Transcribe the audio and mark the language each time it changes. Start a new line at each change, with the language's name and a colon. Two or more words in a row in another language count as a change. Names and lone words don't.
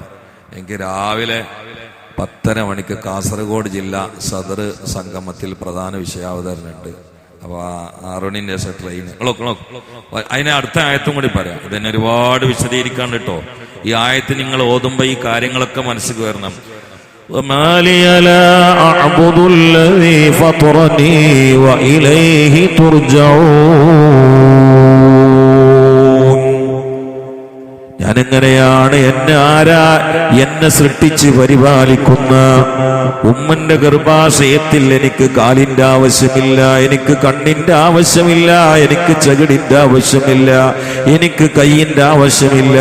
Malayalam: എനിക്ക് രാവിലെ 10:30 മണിക്ക് കാസർഗോഡ് ജില്ലാ സദർ സംഗമത്തിൽ പ്രധാന വിഷയാവതരണുണ്ട്. അപ്പൊ 6 മണിന്റെ ശേഷം ട്രെയിൻ. അതിന് അടുത്ത ആയത്തും കൂടി പറയാം. ഇതിനെ ഒരുപാട് വിശദീകരിക്കാണ്ട് കേട്ടോ. ഈ ആയത്ത് നിങ്ങൾ ഓതുമ്പോ ഈ കാര്യങ്ങളൊക്കെ മനസ്സിൽ വരണം.
Arabic: وما لي لا أعبد الذي فطرني وإليه ترجعون.
Malayalam: ഞാനെങ്ങനെയാണ് എന്നെ സൃഷ്ടിച്ച് പരിപാലിക്കുന്ന ഉമ്മന്റെ ഗർഭാശയത്തിൽ എനിക്ക് കാലിന്റെ ആവശ്യമില്ല, എനിക്ക് കണ്ണിന്റെ ആവശ്യമില്ല, എനിക്ക് ചകിടിന്റെ ആവശ്യമില്ല, എനിക്ക് കൈയിന്റെ ആവശ്യമില്ല.